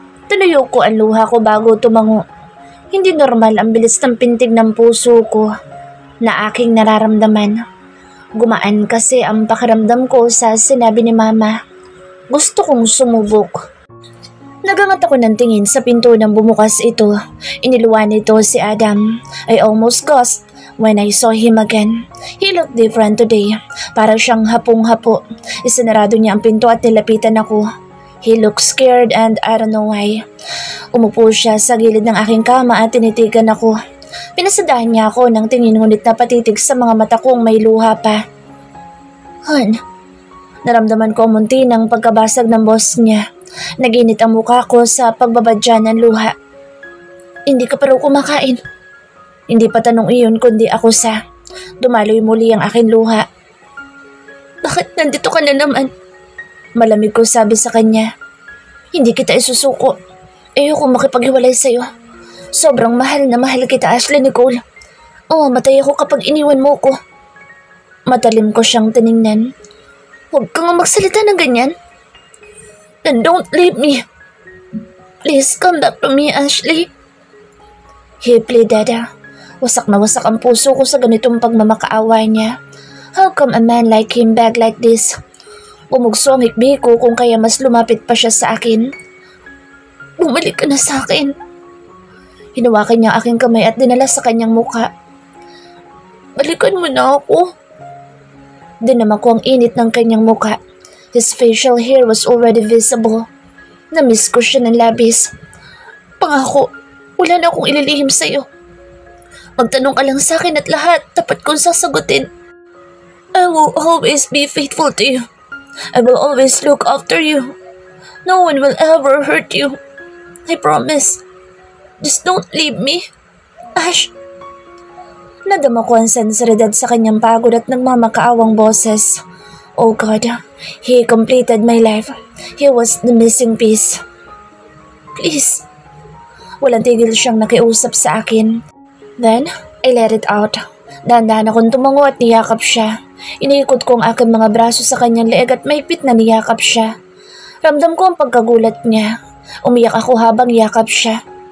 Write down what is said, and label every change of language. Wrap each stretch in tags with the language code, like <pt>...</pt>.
<tl>Tuloy ko ang luha ko bago tumango. Hindi normal ang bilis ng pintig ng puso ko na aking nararamdaman. Gumaan kasi ang pakiramdam ko sa sinabi ni Mama. Gusto kong sumubok. Nagangat ako ng tingin sa pinto nang bumukas ito. Iniluwan nito si Adam.</tl> <en>I almost gasped when I saw him again. He looked different today.</en> <tl>Para siyang hapong-hapo. Isinarado niya ang pinto at nilapitan ako.</tl> <en>He looked scared and I don't know why.</en> <tl>Umupo siya sa gilid ng aking kama at tinitigan ako. Pinasadahan niya ako ng tingin ngunit napatitig sa mga mata kong may luha pa. Han, naramdaman ko munti ng pagkabasag ng boss niya. Naginit ang mukha ko sa pagbabadya ng luha. Hindi ka pa raw kumakain. Hindi pa tanong iyon kundi ako sa. Dumaloy muli ang aking luha. Bakit nandito ka na naman? Malamig ko sabi sa kanya. Hindi kita isusuko. Ayoko makipaghiwalay sa'yo. Sobrang mahal na mahal kita, Ashley Nicole. Matay ako kapag iniwan mo ko. Matalim ko siyang tiningnan. Huwag kang magsalita ng ganyan.</tl> <en>And don't leave me. Please come back to me, Ashley. He pleaded.</en> <tl>Wasak na wasak ang puso ko sa ganitong pagmamakaawa niya.</tl> <en>How come a man like him beg like this?</en> <tl>Bumugso ang hikbi ko kung kaya mas lumapit pa siya sa akin. Bumalik ka na sa akin. Hinawakan niya aking kamay at dinala sa kanyang mukha. Balikan mo na ako. Dinama ko ang init ng kanyang mukha.</tl> <en>His facial hair was already visible.</en> <tl>Namiss ko siya ng labis. Pangako, wala na akong ililihim sa'yo. Magtanong ka lang sa akin at lahat, tapat kong sasagutin.</tl> <en>I will always be faithful to you. I will always look after you. No one will ever hurt you. I promise. Just don't leave me. Ash,</en> <tl>Nadama ko ang sensibilidad sa kanyang pagod at nagmamakaawang boses.</tl> <en>Oh God, he completed my life. He was the missing piece. Please.</en> <tl>Walang tigil siyang nakiusap sa akin. Then, I let it out. Dahan-dahan akong tumango at niyakap siya. Iniikot ko ang aking mga braso sa kanyang leeg at mahigpit na niyakap siya. Ramdam ko ang pagkagulat niya. Umiyak ako habang yakap siya.</tl>